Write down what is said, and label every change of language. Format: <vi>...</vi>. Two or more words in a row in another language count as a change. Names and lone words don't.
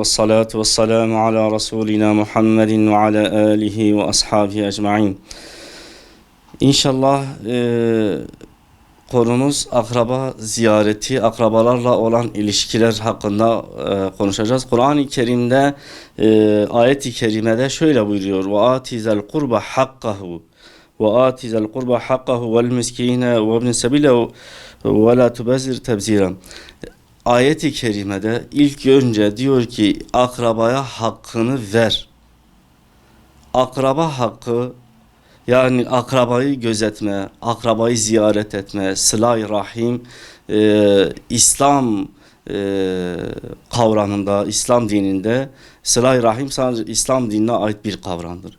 <ar>والصلاة والسلام على رسولنا محمد وعلى آله وأصحابه أجمعين.</ar> <tr>İnşallah konumuz akraba ziyareti, akrabalarla olan ilişkiler hakkında konuşacağız. Kur'an-ı Kerim'de ayet-i kerimede şöyle buyuruyor:</tr> <ar>وَآتِ ذَا الْقُرْبَ حَقَّهُ وَآتِ ذَا الْقُرْبَ حَقَّهُ وَالْمِسْكِينَ وَابْنِ السَّبِيلِ وَلَا تُبَذِّرْ تَبْذِيرًا.</ar> <tr>Ayet-i kerimede ilk önce diyor ki akrabaya hakkını ver. Akraba hakkı, yani akrabayı gözetme, akrabayı ziyaret etme, sıla-i rahim, İslam kavramında, İslam dininde sıla-i rahim sadece İslam dinine ait bir kavramdır.</tr>